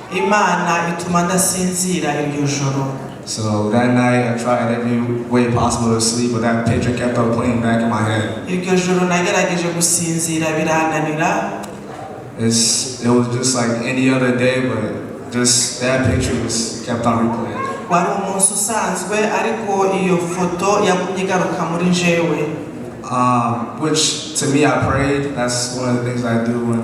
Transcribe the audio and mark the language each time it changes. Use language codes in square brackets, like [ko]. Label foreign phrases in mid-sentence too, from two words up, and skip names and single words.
[en] So that night I tried every way possible to sleep, but that picture kept on playing back in my head. It was just like any other day, but just that picture kept on replaying. [rn] wari umunsi usanzwe ariko iyo foto yagumye igaruka muri jewe. [en] Which to me I prayed. That's one of the things I do when